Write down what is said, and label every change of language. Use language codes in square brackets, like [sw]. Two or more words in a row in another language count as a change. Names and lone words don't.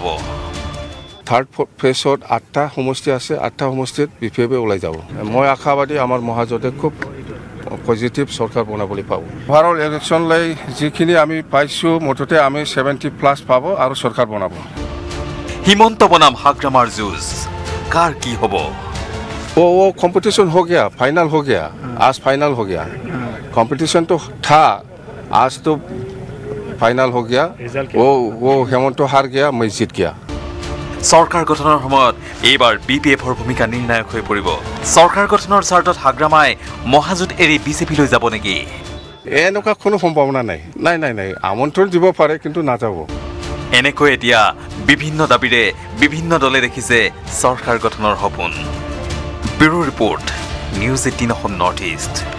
[as] থাৰ্ড ফেজত 8টা সমষ্টি আছে 8টা সমষ্টিত বিপিএফে ওলাই যাব মই আশাবাদী আমাৰ মহাজোঁটে খুব পজিটিভ চৰকাৰ বনাবলৈ পাব ভাৰত ইলেকশ্যনলৈ যিখিনি আমি পাইছোঁ মুঠতে আমি 70+ পাব আৰু চৰকাৰ বনাব হিমন্ত বনাম হাগ্ৰামাৰ যুঁজ কাৰ কি হ'ব [hi] वो कंपटीशन हो गया फाइनल हो गया आज फाइनल हो गया कंपटीशन तो था आज तो फाइनल हो गया वो हेमंत हार गया मैं जीत गया [as] सरकार गठনৰ সময়ত এইবাৰ বিপিএফৰ ভূমিকা নিৰ্ণায়ক হৈ পৰিব सरकार গঠনৰ স্বাৰ্থত হাগ্ৰামাই মহাজোঁট এৰি বিজেপি লৈ যাব নেকি এনেকুৱা কোনো সম্ভাৱনা নাই নাই নাই নাই আমন্ত্ৰণ দিব পাৰে কিন্তু নাযাব এনেকৈ এতিয়া বিভিন্ন দাবীৰে বিভিন্ন দলে দেখিছে सरकार গঠনৰ সপোন ব্যুৰো ৰিপৰ্ট নিউজ 18 নৰ্থ ইষ্ট